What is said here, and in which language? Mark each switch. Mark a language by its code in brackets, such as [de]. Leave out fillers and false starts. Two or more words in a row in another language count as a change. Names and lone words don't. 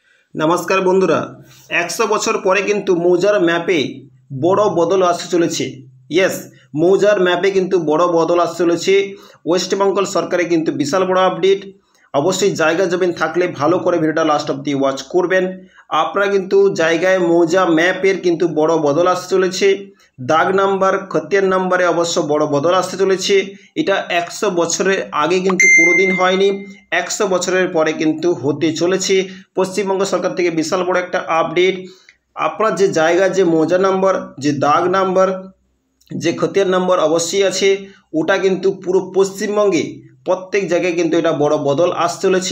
[bn] নমস্কার বন্ধুরা 100 বছর পরে কিন্তু মৌজার ম্যাপে বড় বদল আসতে চলেছে। ইয়েস মৌজার ম্যাপে কিন্তু বড় বদল আসতে চলেছে। ওয়েস্ট বেঙ্গল সরকারে কিন্তু বিশাল বড় আপডেট। অবশ্য জায়গা জমিন থাকলে ভালো করে ভিডিওটা লাস্ট অব্দি ওয়াচ করবেন। আপনারা কিন্তু জায়গায় মৌজা ম্যাপের কিন্তু বড় বদল আসতে চলেছে। দাগ নম্বর খতিয়ান নম্বরে অবশ্য বড় বদল আসতে চলেছে। এটা 100 বছরের আগে কিন্তু কোনোদিন হয়নি, 100 বছরের পরে কিন্তু হতে চলেছে। পশ্চিমবঙ্গ সরকার থেকে বিশাল বড় একটা আপডেট। আপনার যে জায়গা যে মৌজা নাম্বার যে দাগ নাম্বার যে খতিয়ান নাম্বার অবশ্যই আছে, ওটা কিন্তু পুরো পশ্চিমবঙ্গে প্রত্যেক জায়গায় কিন্তু এটা বড় বদল আসতে চলেছে।